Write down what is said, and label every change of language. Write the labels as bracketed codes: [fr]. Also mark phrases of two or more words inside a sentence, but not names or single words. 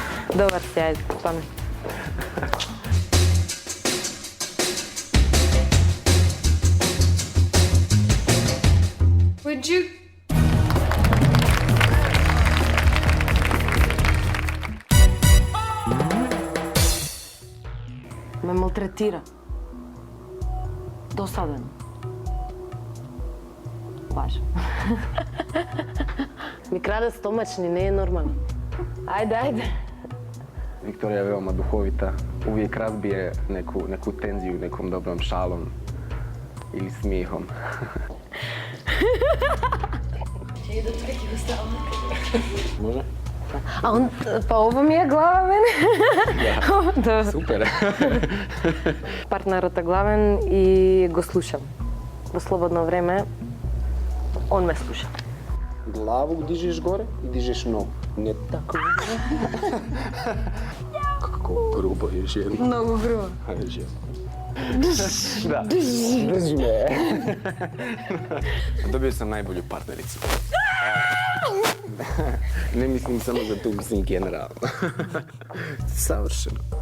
[sr] Dobar si, ajde, pamet. [en] Would you? [sr] Me maltretira. Dosadan. Baš. Mi krade stomačni, ne je normalno. Ajde, ajde. Viktorija je veoma duhovita, uvijek razbije neku tenziju nekom dobrom šalom ili smijehom. Može? A on, pa ovo mi je glava mene. Da, super. [mk] Partnerът е главен и го слушам. Во слободно време он ме слуша. [sr] Glavu dižeš gore i dižeš nogu. Ne tako. Kako grubo, još jedno. [mk] Много грубо. [sr] Još jedno. Da, drži me. Dobio sam najbolju partnericu. Ne mislim samo za tu, mislim generalno. Savršeno.